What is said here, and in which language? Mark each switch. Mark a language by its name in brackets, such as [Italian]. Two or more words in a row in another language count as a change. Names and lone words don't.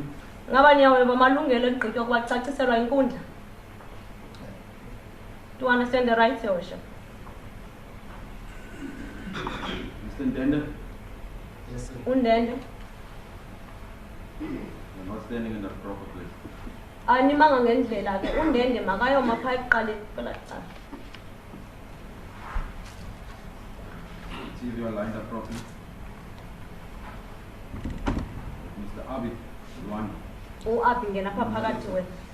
[Xhosa] Ngaba niyaweva amalungelo egqitywa kuba caciselwa inkundla. [English] Do you understand the rights, Your Worship? Mr. Ndende, Yes, sir. Undende. you're not standing in the proper place. [Xhosa] Animanga ngendlela ke undende makayoma phaa ekuqaleni kwela cala. [English] See if you are lined up properly. Mr. Abi, one. [Xhosa] Uaphi ngena phaa phakathi wena.